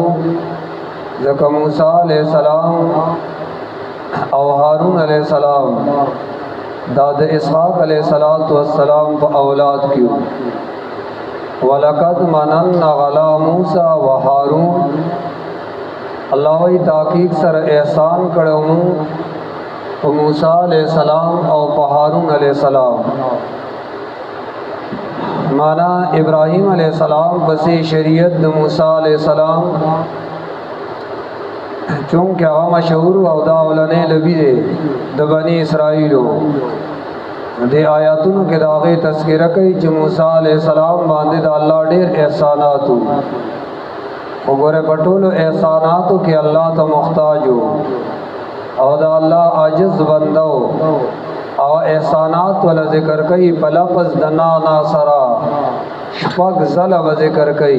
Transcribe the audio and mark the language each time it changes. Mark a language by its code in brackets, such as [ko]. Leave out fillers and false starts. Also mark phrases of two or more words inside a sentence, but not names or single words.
[ps] ځکه موسی [ar] علیہ السلام [ps] او هارون [ar] علیہ السلام [ps] دا د اسحاق [ar] علیہ السلام [ps] په اولاد کې. [ar] ولقد مننا علی موسی و هارون، [ps] الله وی تحقیق سره احسان کړو په موسی [ar] علیہ السلام [ps] او په هارون [ar] علیہ السلام. [ps] مانا ابراہیم [ar] علیہ السلام [ps] پسې شریعت د موسی [ar] علیہ السلام [ps] چونکہ هغه مشهور او دا اولنې نبی دی د بنی اسرائیلو. د آیاتونو کې دا غي تذکرہ کوي چې موسی [ar] علیہ السلام [ps] باندې د الله ډېر احسانات وګوره پټولو احساناتو کې الله ته محتاج او دا الله عاجز بندو او احسانات ولا ذکر کوي په لفظ د ناصرا شپږ ځله ذکر کوي.